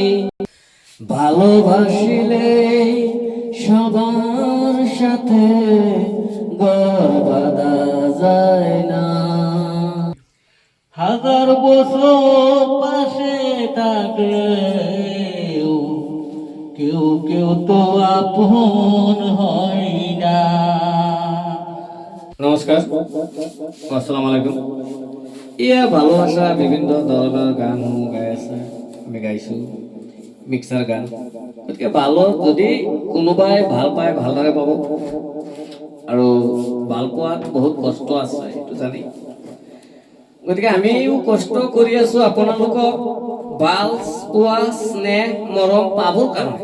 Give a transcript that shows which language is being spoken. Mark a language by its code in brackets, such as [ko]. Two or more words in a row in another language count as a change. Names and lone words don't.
[bn] ভালোবাসিলে সবার সাথে ঘর বাঁধা যায় না, হাজার বছর পাশে থাকলে কেউ কেউ তো আপন হয় না। [ar] নমস্কার, السلام عليكم. [as] ইয়া ভালোবাসা বিভিন্ন ধরনের গান গাই আছে, আমি গাইছো মিক্সার গান। গতিকে ভালো যদি কোনোবাই ভাল পায় ভালদৰে পাব, আৰু ভাল পোৱাত বহুত কষ্ট আছে এইটো জানি। গতিকে আমিও কষ্ট কৰি আছো আপোনালোকক ভাল পোৱা স্নেহ মৰম পাবৰ কাৰণে।